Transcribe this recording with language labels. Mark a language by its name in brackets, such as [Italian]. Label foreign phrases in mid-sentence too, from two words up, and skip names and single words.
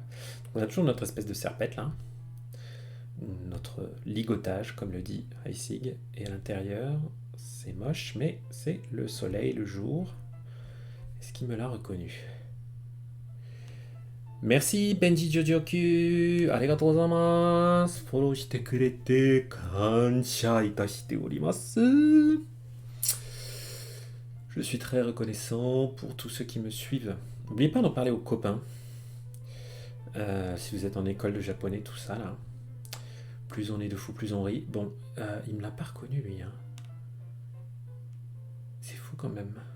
[French] On a toujours notre espèce de serpette là. Notre ligotage, comme le dit Heisig. Et à l'intérieur, c'est moche, mais c'est le soleil, le jour. Est-ce qu'il me l'a reconnu? Merci Benji Jojoku, [Japanese] ありがとうございます. フォローしてくれて感謝いたしております. [French] Je suis très reconnaissant pour tous ceux qui me suivent. N'oubliez pas d'en parler aux copains. Si vous êtes en école de japonais, tout ça là. Plus on est de fous, plus on rit. Bon, il me l'a pas reconnu lui. Hein. C'est fou quand même.